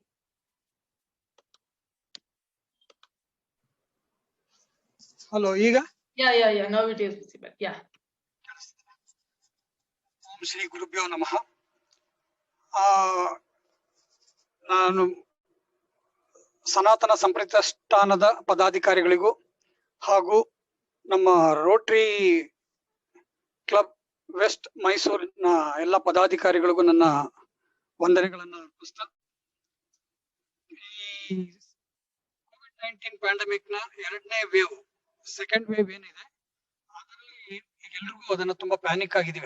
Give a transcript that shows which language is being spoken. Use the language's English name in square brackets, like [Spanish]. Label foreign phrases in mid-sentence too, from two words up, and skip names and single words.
[Kannada] Hello, ಈಗ? [English] Yeah. Now it is visible. Yeah. [Sanskrit] ಓಂ ಶ್ರೀ ಗುರುಭ್ಯೋ ನಮಃ. [Kannada] ನಾನು ಸನಾತನ ಸಂಪ್ರತಿಷ್ಠಾನದ ಪದಾಧಿಕಾರಿಗಳಿಗೂ ಹಾಗೂ ನಮ್ಮ ರೋಟರಿ ಕ್ಲಬ್ ವೆಸ್ಟ್ ಮೈಸೂರಿನ ಎಲ್ಲ ಪದಾಧಿಕಾರಿಗಳಿಗೂ ನನ್ನ ವಂದನೆಗಳನ್ನು ಅರ್ಪಿಸ್ತಾ, ಈ [English] Covid-19 pandemic [Kannada] ನ ಎರಡನೇ ವೇವ್, [English] second wave [Kannada] ಏನಿದೆ, ಅದರಲ್ಲಿ ಈಗ ಎಲ್ರಿಗೂ ಅದನ್ನ ತುಂಬಾ ಪ್ಯಾನಿಕ್ ಆಗಿದೀವಿ.